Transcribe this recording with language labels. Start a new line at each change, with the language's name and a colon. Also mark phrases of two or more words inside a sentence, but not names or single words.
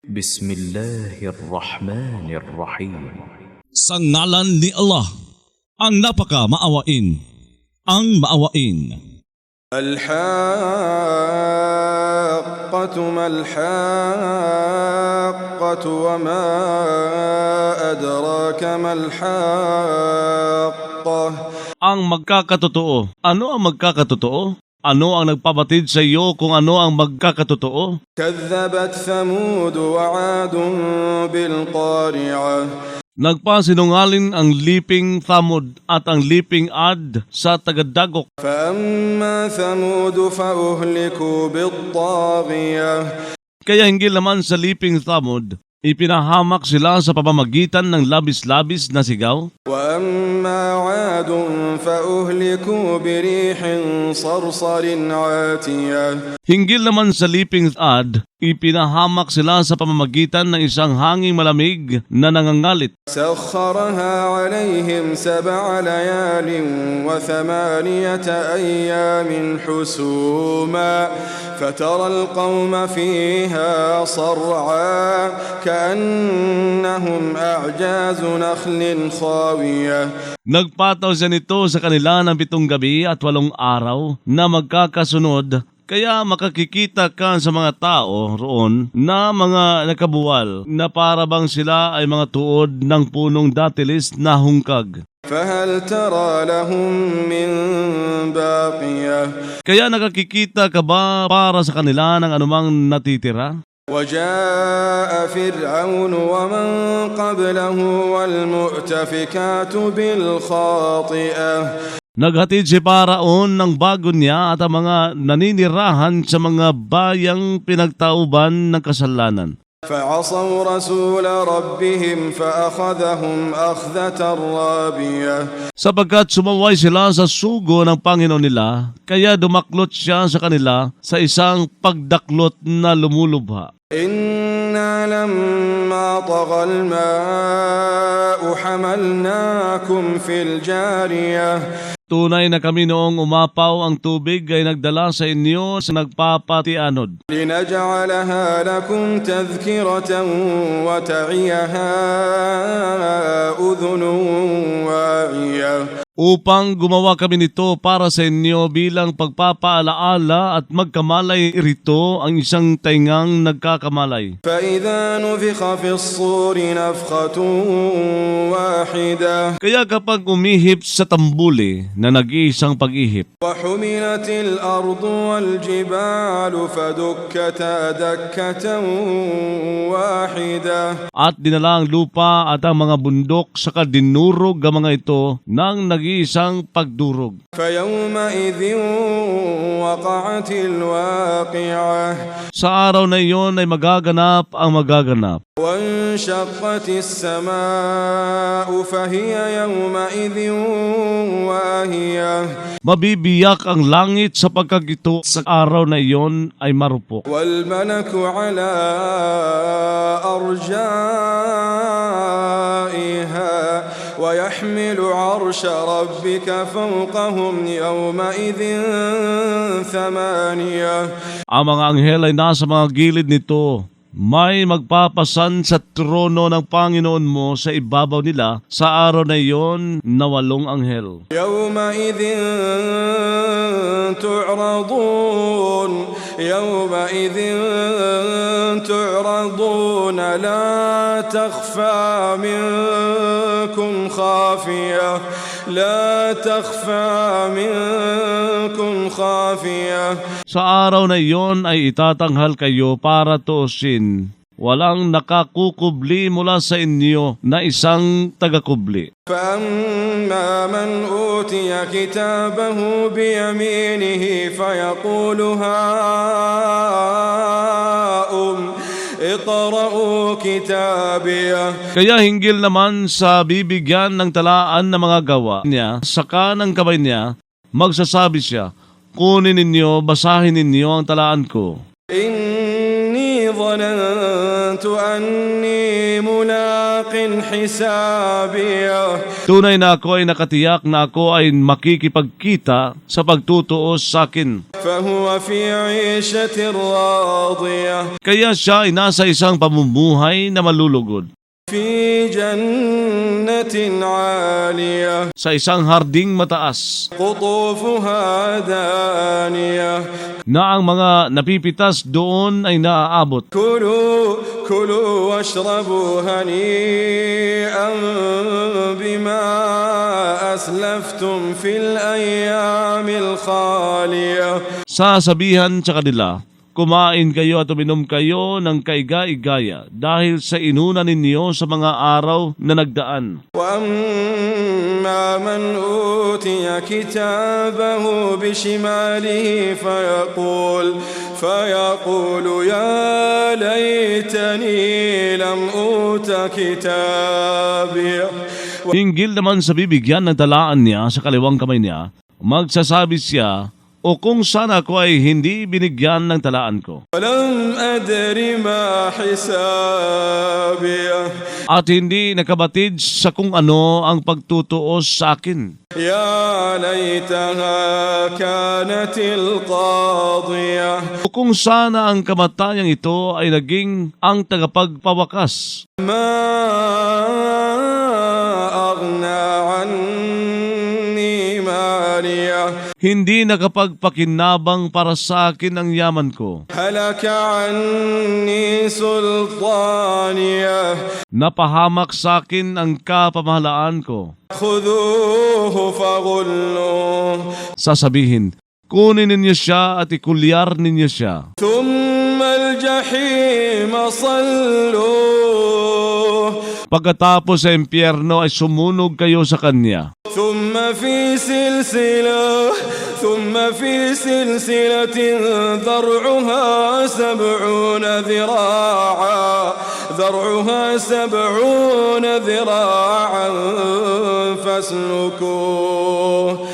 Arabic: Bismillahirrahmanirrahim.
Filipino: Sa ngalan ni Allah, ang napaka maawain, ang maawain.
Arabic: الحاقة ما الحاقة وما أدراك ما الحاقة.
Filipino: Ang magkakatotoo. Ano ang magkakatotoo? Ano ang nagpabatid sa iyo kung ano ang magkakatotoo?
Arabic: كذبت ثمود وعاد بالقارعة.
Filipino: Nagpasinungaling ang Liping Thamud at ang Liping Ad sa tagadagok.
Arabic: فأما ثمود فأهلكوا بالطاغية.
Filipino: Kaya hinggil naman sa Liping Thamud, ipinahamak sila sa pamamagitan ng labis-labis na sigaw.
Arabic: وأما عاد فأهلكوا بريح صرصر عاتية.
Filipino: Hinggil naman sa Liping Ad, ipinahamak sila sa pamamagitan ng isang hanging malamig na nangangalit.
Arabic: سخرها عليهم 7 ليال و8 أيام حسوما فترى القوم فيها صرعا كأنهم أعجاز نخل خاوية.
Filipino: Nagpataw siya nito sa kanila ng 7 gabi at 8 araw na magkakasunod. Kaya makakikita ka sa mga tao roon na mga nakabuwal na para bang sila ay mga tuod ng punong datilis na hungkag.
Arabic: فهل ترى لهم من باقية.
Filipino: Kaya nakakikita ka ba para sa kanila ng anumang natitira?
Arabic: وجاء فرعون ومن قبله والمؤتفكات بالخاطئة.
Filipino: Naghatid si Paraon ng bago niya at ang mga naninirahan sa mga bayang pinagtauban ng kasalanan.
Arabic: فعصوا رسول ربهم فأخذهم أخذة رابية.
Filipino: Sapagkat sumaway sila sa sugo ng Panginoon nila, kaya dumaklot siya sa kanila sa isang pagdaklot na lumulubha.
Arabic: إنا لما طغى الماء حملناكم في الجارية.
Filipino: Tunay na kami noong umapaw ang tubig ay nagdala sa inyo sa nagpapatianod.
Arabic: لنجعلها لكم تذكرة وتعيها أذن واعية.
Filipino: Upang gumawa kami nito para sa inyo bilang pagpapaalaala at magkamalay rito ang isang taingang nagkakamalay.
Arabic: فإذا نفخ في الصور نفخة واحدة.
Filipino: Kaya kapag umihip sa tambuli na nag-iisang pag-ihip,
Arabic: وحملت الأرض والجبال فدكتا دكة واحدة.
Filipino: at dinala ang lupa at ang mga bundok saka dinurog ang mga ito ng nag-iisang pagdurog.
Arabic: فيومئذ وقعت الواقعة.
Filipino: Sa araw na iyon ay magaganap ang magaganap.
Arabic: وانشقت السماء فهي يومئذ واهية.
Filipino: Mabibiyak ang langit sapagkat ito sa araw na iyon ay marupok.
Arabic: والملك على أرجائها ويحمل عرش ربك فوقهم يومئذ 8.
Filipino: Ang mga anghel ay nasa mga gilid nito. May magpapasan sa trono ng Panginoon mo sa ibabaw nila sa araw na iyon na 8 anghel.
Arabic: يومئذ تعرضون يومئذ تعرضون لا تخفى منكم خافية لا تخفى منكم خافية.
Filipino: Sa araw na iyon ay itatanghal kayo para tuusin. Walang nakakukubli mula sa inyo na isang tagakubli.
Arabic: فأما من أوتي كتابه بيمينه فيقول هاؤم اقرءوا كتابيه.
Filipino: Kaya hinggil naman sa bibigyan ng talaan ng mga gawa niya, sa kanang kamay niya, magsasabi siya, kunin ninyo, basahin ninyo ang talaan ko.
Arabic: إني ظننت أني ملاق حسابيه
Filipino: Tunay na ako ay nakatiyak na ako ay makikipagkita sa pagtutuos sa akin.
Arabic: فهو في عيشة راضية
Filipino: Kaya siya ay nasa isang pamumuhay na malulugod,
Arabic: في جنة عالية
Filipino: sa isang harding mataas,
Arabic: قطوفها دانية
Filipino: na ang mga napipitas doon ay naaabot.
Arabic: كلوا واشربوا هنيئا بما أسلفتم في الأيام الخالية
Filipino: Sasabihan sa kanila, kumain kayo at uminom kayo ng kaiga-igaya dahil sa inuna ninyo sa mga araw na nagdaan.
Arabic: وأما من أوتي كتابه بشماله فيقول يا ليتني لم أوت كتابي
Filipino: Hinggil naman sa bibigyan ng talaan niya sa kaliwang kamay niya, magsasabi siya, o kung sana ako ay hindi binigyan ng talaan ko.
Arabic: ولم أدر ما حسابي
Filipino: At hindi nakabatid sa kung ano ang pagtutuos sa akin.
Arabic: يا ليتها كانت القاضية
Filipino: O kung sana ang kamatayang ito ay naging ang tagapagpawakas.
Arabic: ما أغنى عني مالية
Filipino: Hindi nakapagpakinabang para sa akin ang yaman ko.
Arabic: هلك عني سلطانية
Filipino: Napahamak sa akin ang kapamahalaan ko.
Arabic: خذوه فغلوه
Filipino: Sasabihin, kunin ninyo siya at ikulyar ninyo siya.
Arabic: ثم الجحيم صلوه
Filipino: Pagkatapos sa impyerno ay sumunog kayo sa kanya.
Arabic: ثم في سلسلة ذرعها 70 ذراعا فاسلكوه